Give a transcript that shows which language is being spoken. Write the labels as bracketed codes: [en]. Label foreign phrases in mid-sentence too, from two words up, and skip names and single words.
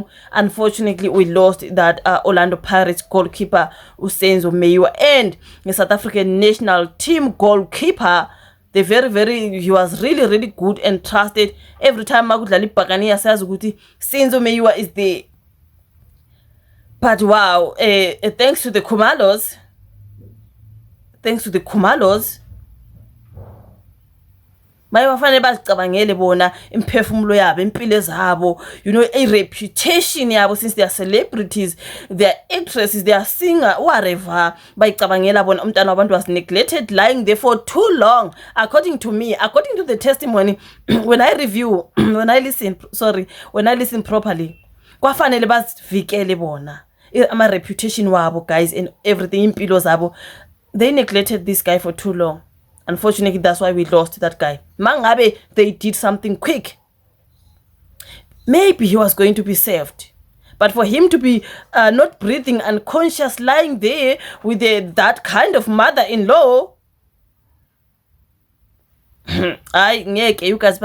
[en] Unfortunately, we lost that Orlando Pirates goalkeeper Senzo Meyiwa and the South African national team goalkeeper. He was really good and trusted. Every time Magudlali Pakania says Senzo Meyiwa is there. But wow, thanks to the Khumalos, [zu] bayafanele bazicabangele bona imphefumulo yabo, impilo zabo, [en] you know, a reputation yabo, since they are celebrities, they are actresses, they are singer, whatever. [zu] Bayicabangela bona umntana wabantu [en] was neglected, lying there for too long. According to me, according to the testimony, when I listen properly, [zu] kwafanele bazivikele bona ama reputation wabo, [en] guys, and everything, [zu] impilo zabo. [en] They neglected this guy for too long. Unfortunately, that's why we lost that guy. Mangabe, they did something quick. Maybe he was going to be saved. But for him to be not breathing, unconscious, lying there with that kind of mother-in-law, you guys.